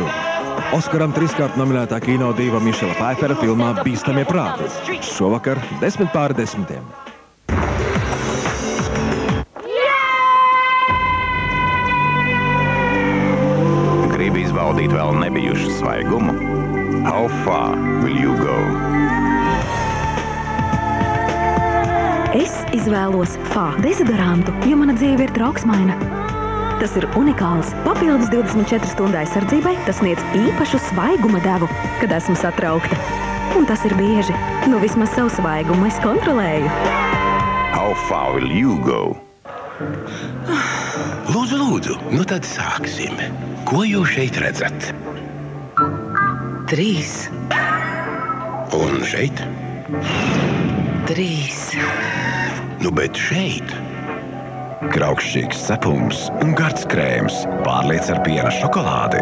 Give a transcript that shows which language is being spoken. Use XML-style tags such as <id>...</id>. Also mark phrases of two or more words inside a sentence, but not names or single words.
<lv>Oskaram trīskārt nominētā kinodīva Mišela Pfeiffera filmā Bīstamie prāti. Šovakar 10:10. Gribi izbaudīt vēl nebijušu svaigumu?</lv> <en>How far will you go?</en> <lv>Es izvēlos FA dezodorantu, jo mana dzīve ir trauksmaina. Tas ir unikāls. Papildus 24 stundu aizsardzībai tas sniedz īpašu svaiguma devu, kad esmu satraukta. Un tas ir bieži. Nu vismaz savu svaigumu es kontrolēju.</lv> <en>How far will you go?</en> <lv>Lūdzu, nu tad sāksim. Ko jūs šeit redzat? 3. Un šeit? 3. Nu, bet šeit. Kraukšķīgs cepums un gards krēms pārliec ar piena šokolādi.</lv>